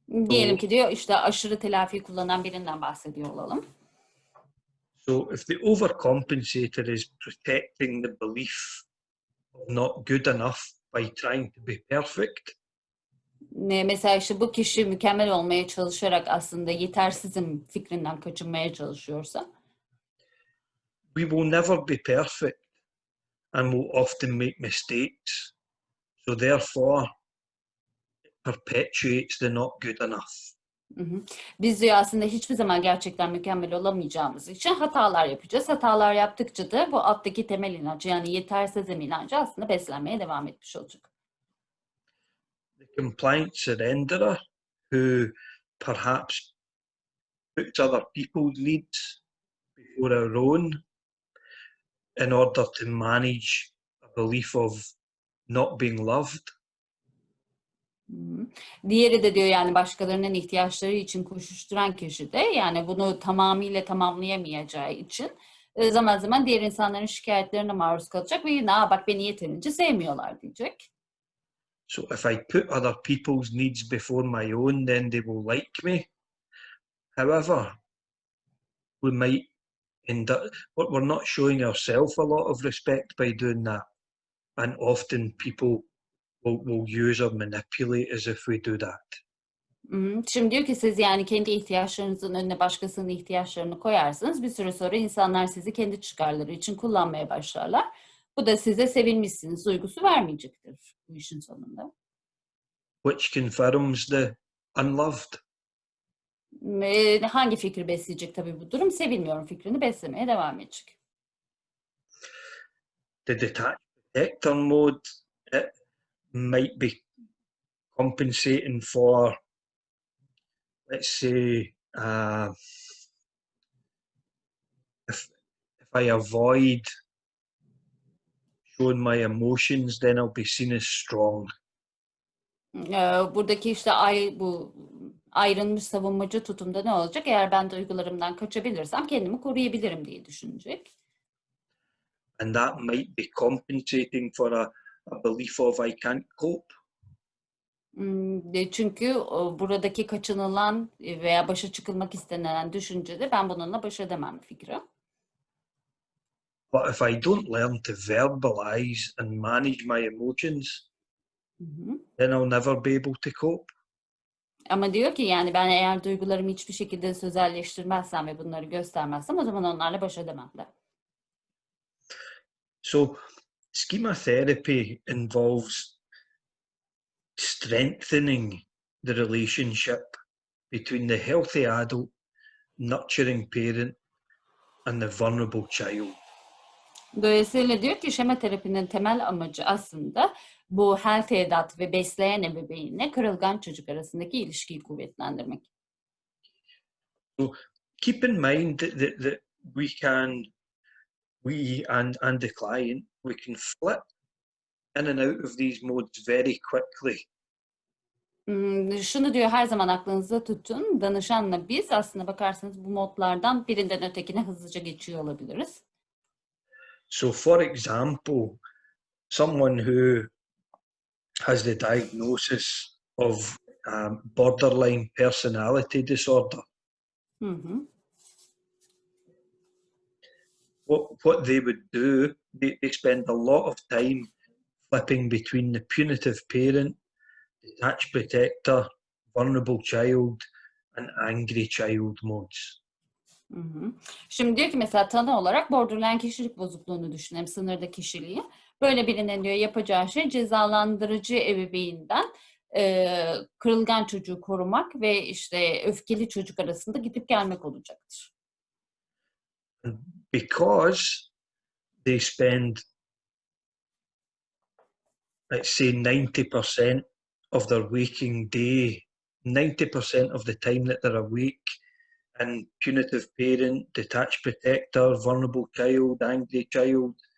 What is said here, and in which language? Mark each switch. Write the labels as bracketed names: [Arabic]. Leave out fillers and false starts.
[Turkish] Diyelim ki diyor işte aşırı telafi kullanan birinden bahsediyor olalım. [English] So if the overcompensator is protecting the belief of not good enough by trying to be perfect, [Turkish] Mesela işte bu kişi mükemmel olmaya çalışarak aslında yetersizim fikrinden kaçınmaya çalışıyorsa, [English] we will never be perfect and will often make mistakes. So therefore, it perpetuates the not good enough. [Turkish] biz diyor aslında hiçbir zaman gerçekten mükemmel olamayacağımız için hatalar yapacağız. Hatalar yaptıkça da bu alttaki temel inanç yani yetersizim inancı aslında beslenmeye devam etmiş olacak. [English] The compliant surrenderer who perhaps puts other people's needs before our own in order to manage a belief of not being loved. [Turkish] Diğeri de diyor yani başkalarının ihtiyaçları için koşuşturan kişi de yani bunu tamamıyla tamamlayamayacağı için zaman zaman diğer insanların şikayetlerine maruz kalacak ve yine bak beni yeterince sevmiyorlar diyecek. [English] So if I put other people's needs before my own, then they will like me. However, we might end up, we're not showing ourselves a lot of respect by doing that. And often people will use or manipulate as if we do that. [Turkish] Şimdi diyor ki siz yani kendi ihtiyaçlarınızın önüne başkasının ihtiyaçlarını koyarsınız. Bir süre sonra insanlar sizi kendi çıkarları için kullanmaya başlarlar. Bu da size sevilmişsiniz duygusu vermeyecektir bu işin sonunda. [English] Which confirms the unloved. [Turkish] Hangi fikri besleyecek tabii bu durum? Sevilmiyorum fikrini beslemeye devam edecek. [English] The detached protector mode, it might be compensating for, let's say, if I avoid showing my emotions, then I'll be seen as strong. [Turkish] Buradaki işte bu ayrılmış savunmacı tutumda ne olacak? Eğer ben duygularımdan kaçabilirsem kendimi koruyabilirim diye düşünecek. [English] And that might be compensating for a belief of I can't cope. [Turkish] Çünkü buradaki kaçınılan veya başa çıkılmak istenilen düşüncede ben bununla baş edemem fikri. [English] But if I don't learn to verbalize and manage my emotions, then I'll never be able to cope. [Turkish] Ama diyor ki yani ben eğer duygularımı hiçbir şekilde sözelleştirmezsem ve bunları göstermezsem o zaman onlarla baş edemem de. [English] So, schema therapy involves strengthening the relationship between the healthy adult, nurturing parent, and the vulnerable child. [Turkish] Dolayısıyla diyor ki şema terapinin temel amacı aslında bu healthy adult ve besleyen ebeveynle kırılgan çocuk arasındaki ilişkiyi kuvvetlendirmek. [English] So keep in mind that we and the client, we can flip in and out of these modes very quickly. [Turkish] Şunu diyor her zaman aklınızda tutun. Danışanla biz aslında bakarsanız bu modlardan birinden ötekine hızlıca geçiyor olabiliriz. [English] So for example, someone who has the diagnosis of borderline personality disorder, what they would do, they spend a lot of time flipping between the punitive parent, detached protector, vulnerable child, and angry child modes. [Turkish] Şimdi diyor ki mesela tanı olarak borderline kişilik bozukluğunu düşünelim, sınırda kişiliği. Böyle birinin diyor yapacağı şey cezalandırıcı ebeveynden kırılgan çocuğu korumak ve işte öfkeli çocuk arasında gidip gelmek olacaktır. [English] Because they spend, let's say, 90% of their waking day, 90% of the time that they're awake, and punitive parent, detached protector, vulnerable child, angry child,